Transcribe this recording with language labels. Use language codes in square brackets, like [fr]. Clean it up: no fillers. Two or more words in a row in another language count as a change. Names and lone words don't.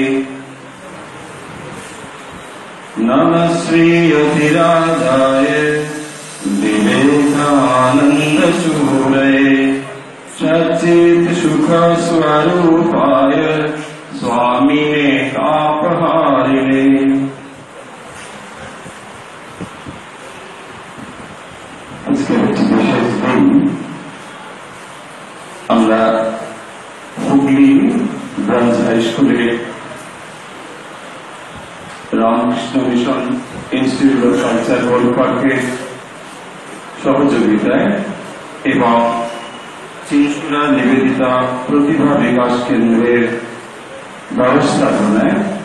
[sa] नमः श्री अतिराजाय विवेकानन्दशूरये सच्चित् सुख स्वरूपाय स्वामिने तापहारिणे। [bn] আজকে একটি বিশেষ দিন। আমরা হুগলি ব্রাঞ্চ হাই স্কুলে রামকৃষ্ণ মিশন ইনস্টিটিউট অফ কালচার ওয়ার্ল্ড পার্কের সহযোগিতায় এবং চিনসুরা নিবেদিতা প্রতিভা বিকাশ কেন্দ্রের ব্যবস্থাপনায়